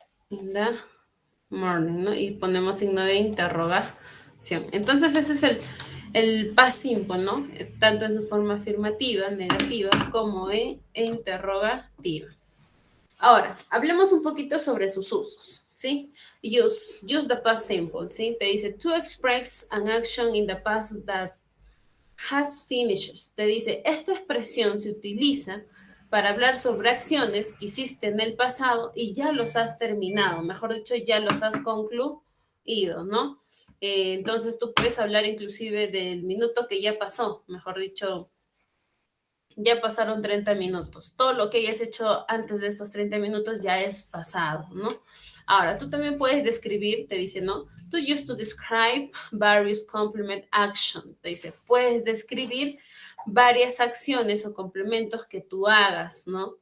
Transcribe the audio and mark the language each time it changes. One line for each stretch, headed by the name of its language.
English: In the morning,
Spanish: ¿no? Y ponemos signo de interrogación. Entonces ese es el past simple, ¿no? Tanto en su forma afirmativa, negativa, como en interrogativa. Ahora, hablemos un poquito sobre sus usos, ¿sí?
English: Use the past simple, ¿sí?
Spanish: Te dice,
English: to express an action in the past that has finished.
Spanish: Te dice, esta expresión se utiliza para hablar sobre acciones que hiciste en el pasado y ya los has terminado, mejor dicho, ya los has concluido, ¿no? Entonces tú puedes hablar inclusive del minuto que ya pasó, mejor dicho, ya pasaron 30 minutos. Todo lo que hayas hecho antes de estos 30 minutos ya es pasado, ¿no? Ahora, tú también puedes describir, te dice, ¿no?
English: To use to describe various complement action.
Spanish: Te dice, puedes describir varias acciones o complementos que tú hagas, ¿no?